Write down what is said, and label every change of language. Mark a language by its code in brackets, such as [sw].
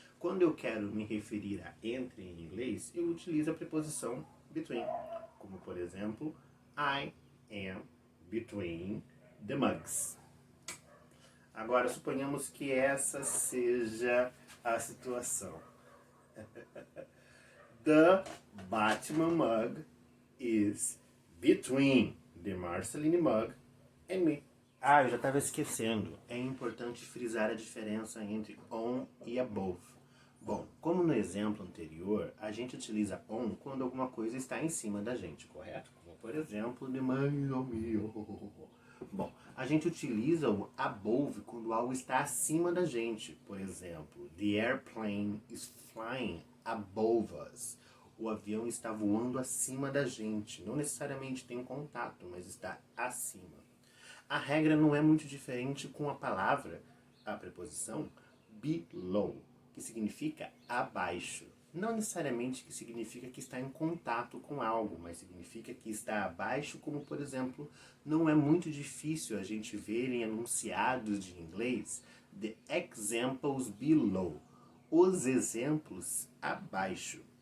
[pt] Quando eu quero me referir a entre em inglês, eu utilizo a preposição between. Como, por exemplo, [en] I am between the mugs. [pt] Agora, suponhamos que essa seja a situação. [en] The Batman mug is between the Marceline mug and me. [pt] Ah, eu já estava esquecendo. É importante frisar a diferença entre on e above. Bom, como no exemplo anterior, a gente utiliza on quando alguma coisa está em cima da gente, correto? Como, por exemplo, [en] the man on me. [pt] Bom, a gente utiliza o above quando algo está acima da gente. Por exemplo, [en] the airplane is flying above us. [pt] O avião está voando acima da gente. Não necessariamente tem contato, mas está acima. A regra não é muito diferente com a palavra, a preposição below, que significa abaixo. Não necessariamente que significa que está em contato com algo, mas significa que está abaixo, como por exemplo, não é muito difícil a gente ver em enunciados de inglês [en] the examples below, [pt] os exemplos abaixo.